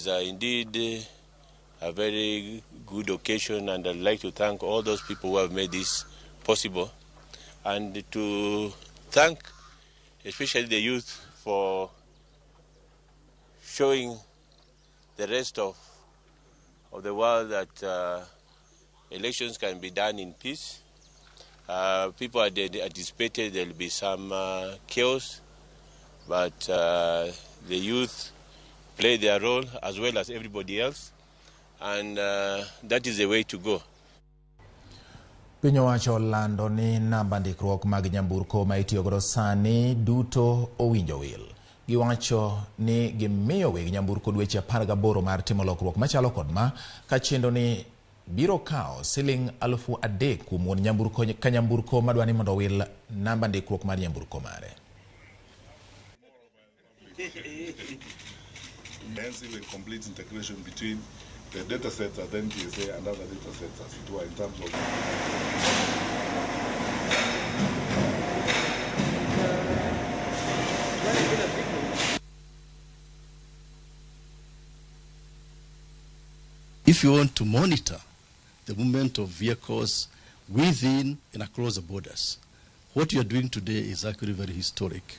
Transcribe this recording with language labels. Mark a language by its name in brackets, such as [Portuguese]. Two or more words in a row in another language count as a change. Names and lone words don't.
[English] It is indeed a very good occasion, and I'd like to thank all those people who have made this possible, and to thank especially the youth for showing the rest of the world that elections can be done in peace. People are anticipated there will be some chaos, but the youth play their role as well as everybody else, and that is the way to go. [Luo (Kenya and Tanzania)] Piny owacho lando ni namba ndikruok mag nyamburko ma itiyogodo sani duto owinjo wil. Giwacho ni gimiyo weg nyamburko dweche 18 mar timo lokruok machalo kod ma, ka chendo ni biro kao siling 3,000 kuom wuon nyamburko ka nyamburko madwani mondo wil namba ndikruok mar nyamburko mare. [English] Comprehensive and complete integration between the data sets at NTSA and other data sets as it were in terms of if you want to monitor the movement of vehicles within and across the borders, what you are doing today is actually very historic.